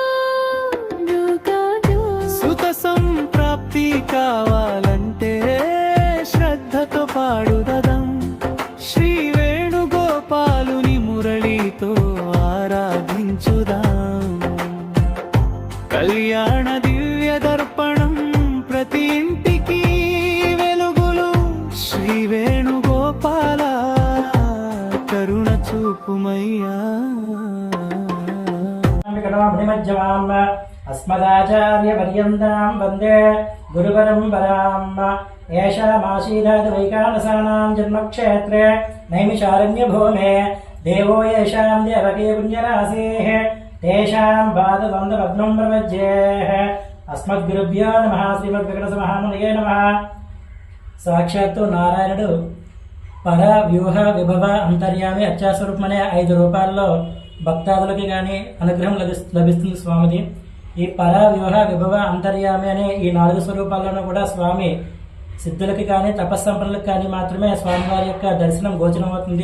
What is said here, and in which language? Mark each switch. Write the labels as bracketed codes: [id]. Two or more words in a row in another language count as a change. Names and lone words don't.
[te] సుత సంప్రాప్తి కావాలంటే శ్రద్ధతో పాడుదం శ్రీ వేణుగోపాలుని మురళితో ఆరాధించుదాం కళ్యాణ దివ్య దర్పణం ప్రతి ఇంటికి వెలుగులు శ్రీ వేణుగోపాల కరుణ చూపుమయ్యా [sa] अस्मदाचार्य पर्यन्तां वन्दे गुरुपरम्पराम् येषामासीदात् वैकानसानां जन्मक्षेत्रे नैमिषारण्यभूमे देवो येषां देवकी पुण्यरासेः तेषां पादबन्धपद्मं प्रपज्येः अस्मद्गुरुभ्यो नमः. श्रीमद्वेङ्कटरमणये नमः. [te] సాక్షాత్తు నారాయణుడు పర వ్యూహ విభవ అంతర్యామి అత్యాస్వరూపమనే 5 రూపాల్లో భక్తాదులకి కానీ అనుగ్రహం లభిస్తుంది స్వామిది. ఈ పర వ్యూహ విభవ అంతర్యామి అనే ఈ 4 స్వరూపాల్లోనూ కూడా స్వామి సిద్ధులకి కానీ తపస్సంపన్నులకు కానీ మాత్రమే స్వామివారి యొక్క దర్శనం గోచరం అవుతుంది.